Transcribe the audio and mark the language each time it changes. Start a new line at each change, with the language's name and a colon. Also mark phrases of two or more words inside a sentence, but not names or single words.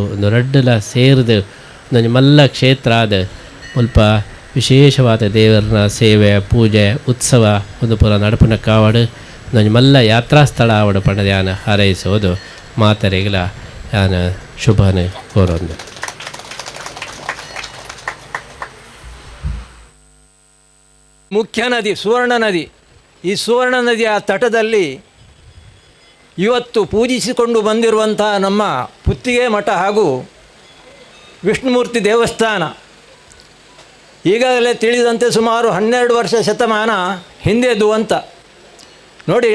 Tulu: ಒಂದು ರಡ್ಡಲ ಸೇರಿದು ಒಂದು ಮಲ್ಲ ಕ್ಷೇತ್ರ ಆದ ಸ್ವಲ್ಪ ವಿಶೇಷವಾದ ದೇವರನ್ನ ಸೇವೆ, ಪೂಜೆ, ಉತ್ಸವ ಒಂದು ಪುರ ನಡಪನ ಕಾವಡು ಒಂದು ಮಲ್ಲ ಯಾತ್ರಾ ಸ್ಥಳ ಆವಡು ಪಂಡದ ಯಾನ ಹಾರೈಸೋದು ಮಾತರೆಗಳ ಯಾನ ಶುಭನ ಕೋರೊಂದು.
Kannada: ಮುಖ್ಯ ನದಿ ಸುವರ್ಣ ನದಿ. ಈ ಸುವರ್ಣ ನದಿಯ ತಟದಲ್ಲಿ ಇವತ್ತು ಪೂಜಿಸಿಕೊಂಡು ಬಂದಿರುವಂಥ ನಮ್ಮ ಪುತ್ತಿಗೆ ಮಠ ಹಾಗೂ ವಿಷ್ಣುಮೂರ್ತಿ ದೇವಸ್ಥಾನ ಈಗಾಗಲೇ ತಿಳಿದಂತೆ ಸುಮಾರು 12 ವರ್ಷ ಶತಮಾನ ಹಿಂದೆದು ಅಂತ ನೋಡಿ.